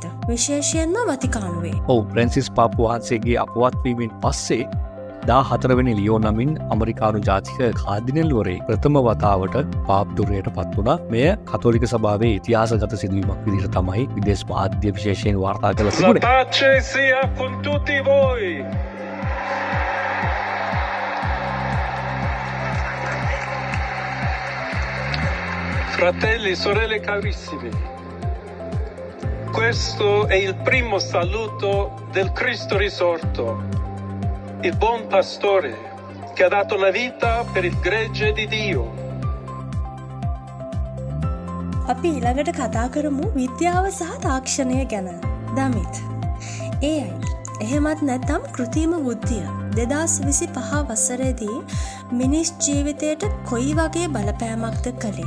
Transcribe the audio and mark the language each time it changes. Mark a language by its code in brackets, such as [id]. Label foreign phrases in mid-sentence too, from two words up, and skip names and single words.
[si] විශේෂයෙන්ම වතිකානුවේ. ඔව් ෆ්‍රැන්සිස් පාප් වහන්සේගේ අපවත් වීමෙන් පස්සේ 14 වෙනි ලියෝ නමින් අමරිකානු ජාතික කාදිනල්වරේ ප්‍රථම වතාවට පාප් ධුරයට පත් වුණා. මෙය කතෝලික සභාවේ ඉතිහාසගත සිදුවීමක් විදිහට තමයි විදේශ මාධ්‍ය විශේෂයෙන් වාර්තා කරලා තිබුණේ. [it] Pace sia con tutti voi. Fratelli, sorelle carissimi, questo è il primo saluto del Cristo risorto, il buon pastore che ha dato la vita per il gregge di Dio. [si] අපි ඊළඟට කතා කරමු විද්‍යාව සහ තාක්ෂණය ගැන. දමිත්, AI එහෙමත් නැත්නම් කෘතිම බුද්ධිය 2025 වසරේදී මිනිස් ජීවිතයට කොයි වගේ බලපෑමක්ද කළේ?